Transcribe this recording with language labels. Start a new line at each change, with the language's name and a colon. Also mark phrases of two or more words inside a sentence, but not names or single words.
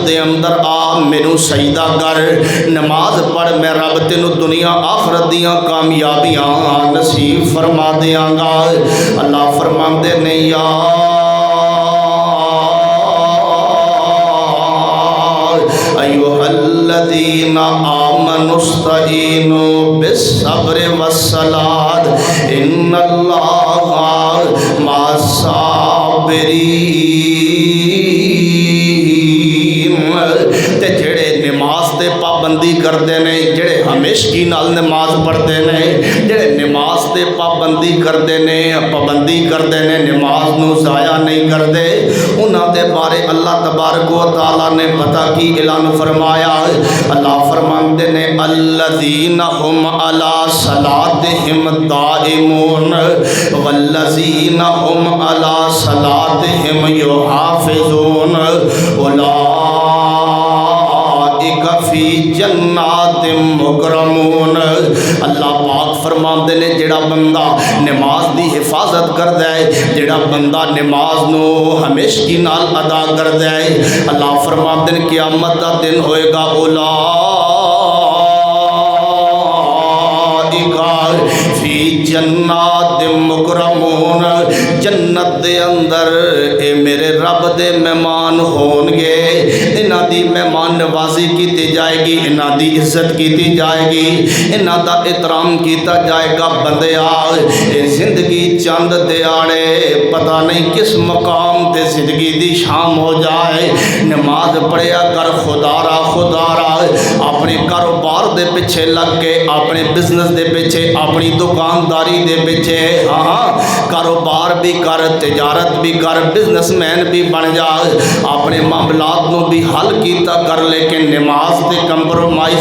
Punjabi: دے اندر آ مینوں سجدہ کر نماز پڑھ میں رب تینوں دنیا آخرت دیاں کامیابیاں نصیب فرما دیاں گا اللہ فرماندے نے
Arabic: یا ایھا الذین آمنوا استعینوا بالصبر والصلاۃ ان اللہ مع الصابرین
Punjabi: تے جڑے نماز تے پابندی کردے نے جڑے ہمیشگی نال نماز پڑھتے نے جڑے نماز تے پابندی کردے نے پابندی کردے نے نماز نو ضائع نہیں کردے انہاں دے بارے اللہ تبارک و تعالی نے پتہ کی اعلان فرمایا اللہ فرماندے نے
Arabic: الذین هم علی صلاتہم دائمون والذین هم علی صلاتہم یحافظون فی جنات مکرمون
Punjabi: اللہ پاک فرماندے نے جڑا بندہ نماز دی حفاظت کردا ہے جڑا بندہ نماز نو ہمیشگی نال ادا کردا ہے اللہ فرماندے نے قیامت دا دن ہوئے گا
Arabic: فی جنات مکرمون
Punjabi: جنت دے اندر اے میرے رب دے مہمان ہون گے انہاں دی مہمان نوازی کیتی جائے گی انہاں دی عزت کیتی جائے گی انہاں دا احترام کیتا جائے گا بندیا اے زندگی چند دیاڑے پتہ نہیں کس مقام تے زندگی دی شام ہو جائے نماز پڑھیا کر خدا را اپنے کاروبار دے پیچھے لگ کے اپنے بزنس دے پیچھے اپنی دکانداری دے پیچھے ہاں کاروبار بھی کر تجارت بھی کر بزنس مین بھی بن جا اپنے معاملات نو بھی حل کیتا کر لیکن نماز تے کمپرومائز